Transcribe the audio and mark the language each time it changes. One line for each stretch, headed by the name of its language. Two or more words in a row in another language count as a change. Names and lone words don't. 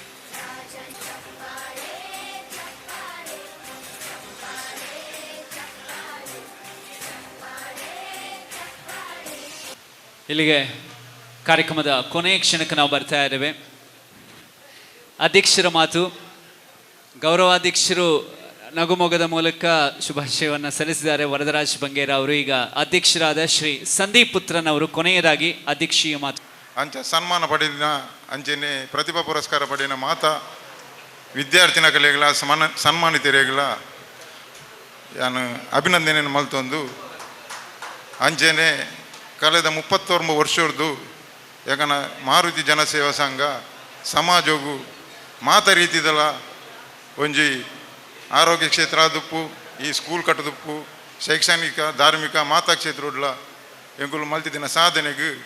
Kannada: ಇಲ್ಲಿಗೆ ಕಾರ್ಯಕ್ರಮದ ಕೊನೆಯ ಕ್ಷಣಕ್ಕೆ ನಾವು ಬರ್ತಾ ಇದ್ದೇವೆ. ಅಧ್ಯಕ್ಷರ ಮಾತು. ಗೌರವಾಧ್ಯಕ್ಷರು ನಗುಮೊಗದ ಮೂಲಕ ಶುಭಾಶಯವನ್ನು ಸಲ್ಲಿಸಿದ್ದಾರೆ ವರದರಾಜ್ ಬಂಗೇರ ಅವರು. ಈಗ ಅಧ್ಯಕ್ಷರಾದ ಶ್ರೀ ಸಂದೀಪ್ ಪುತ್ರನ್ ಅವರು ಕೊನೆಯದಾಗಿ ಅಧ್ಯಕ್ಷೀಯ ಮಾತು.
Tulu: ಅಂಚ ಸನ್ಮಾನ ಪಡೆದಿನ ಅಂಚನೆ ಪ್ರತಿಭಾ ಪುರಸ್ಕಾರ ಪಡೆಯಿನ ಮಾತ ವಿದ್ಯಾರ್ಥಿನ ಕಲೆಗಳ ಸನ್ಮಾನಿತರೆಗಳ ಯಾನು ಅಭಿನಂದನೆಯನ್ನು ಮಲ್ತೊಂದು ಅಂಚನೆ ಕಳೆದ 31 ವರ್ಷದ್ದು ಯಾಕನ ಮಾರುತಿ ಜನಸೇವಾ ಸಂಘ ಸಮಾಜವು ಮಾತ ರೀತಿದಲ್ಲ ಒಂಜಿ ಆರೋಗ್ಯ ಕ್ಷೇತ್ರ ಆದುಪ್ಪು ಈ ಸ್ಕೂಲ್ ಕಟ್ಟದುಪ್ಪು ಶೈಕ್ಷಣಿಕ ಧಾರ್ಮಿಕ ಮಾತಾ ಕ್ಷೇತ್ರಡ್ಲ ಎಂಗುಲು ಮಲ್ತಿದಿನ ಸಾಧನೆಗೆ